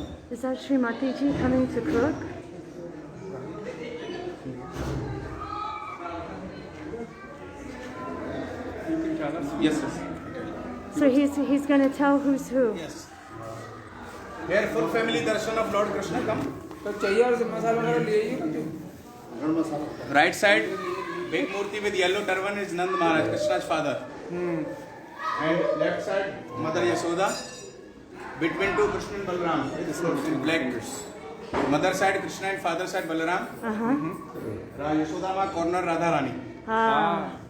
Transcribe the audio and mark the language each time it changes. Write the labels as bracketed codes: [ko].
[en] Is that Srimati ji coming to cook? Yes, yes. So he's going to tell who's who. Yes. Here full family darshan of Lord Krishna come. [hi] तो चाहिए और मसाला वगैरह ले आइए [en] Right side, big murti with yellow turban is Nand Maharaj, Krishna's father. And left side, Mother Yasoda. Between two Krishna and Balaram, black. Mother side Krishna and father side Balaram. Yasoda ma corner Radha Rani.